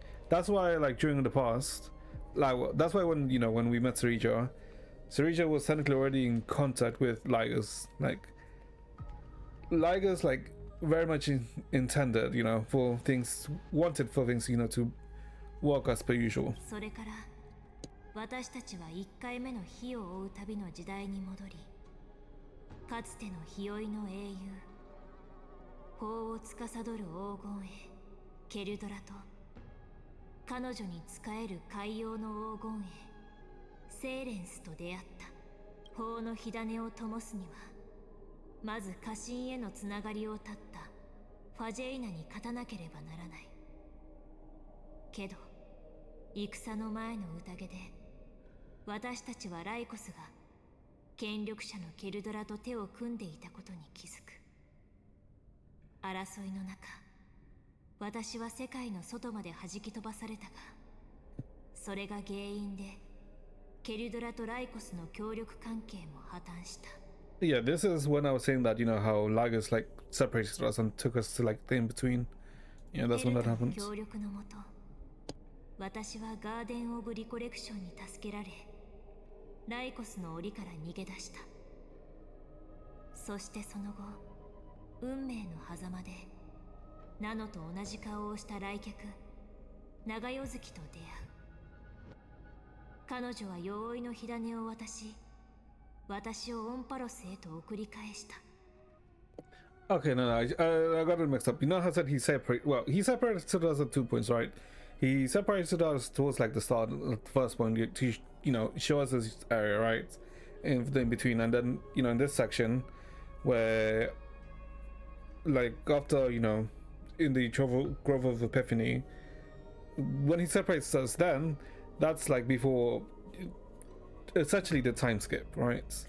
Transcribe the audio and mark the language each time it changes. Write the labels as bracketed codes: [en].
[en] That's why, like, during the past, like, that's why when, you know, when we met Serija was technically already in contact with Ligas. Like, Ligas, like, very much intended, you know, for things, wanted for things, you know, to work as per usual. [ja] それから私たちは1回目の火を追う旅の時代に戻り、かつての日追いの英雄、法を司る黄金兵ケルドラと彼女に仕える海洋の黄金兵セーレンスと出会った。法の火種を灯すにはまず家臣へのつながりを断ったファジェイナに勝たなければならない。けど戦の前の宴で私たちはライコスが権力者のケルドラと手を組んでいたことに気づく。争いの中、私は世界の外まで弾き飛ばされたが、それが原因でケルドラとライコスの協力関係も破綻した。 [en] Yeah, this is when I was saying that, you know, how Lagos like separated us and took us to like the in-between. Yeah, that's when that happened. [ja] 協力のもと、私はガーデン・オブ・リコレクションに助けられ、ライコスの檻から逃げ出した。そしてその後、運命の狭間でナノと同じ顔をした来客長夜月と出会う。彼女は鎧の火種を渡し、私をオンパロスへと送り返した。 [en] Okay, no, I got it mixed up. You know how I said he separated? Well, he separated us at 2 points, right? He separated us towards like the start, the first point, to, you know, show us this area, right? In between, and then, you know, in this section, where, like, after, you know, in the Grove of Epiphany, when he separates us, then that's like before, it's actually the time skip, right?